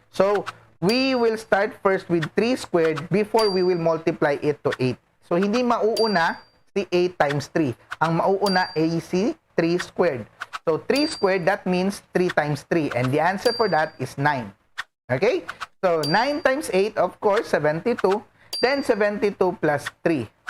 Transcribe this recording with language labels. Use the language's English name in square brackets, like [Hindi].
[English] So, we will start first with 3 squared before we will multiply it to 8. [Filipino] So, hindi mauuna si 8 times 3. Ang mauuna ay si 3 squared. [English] So, 3 squared, that means 3 times 3. And the answer for that is 9. Okay? So, 9 times 8, of course, 72. Then, 72 plus 3.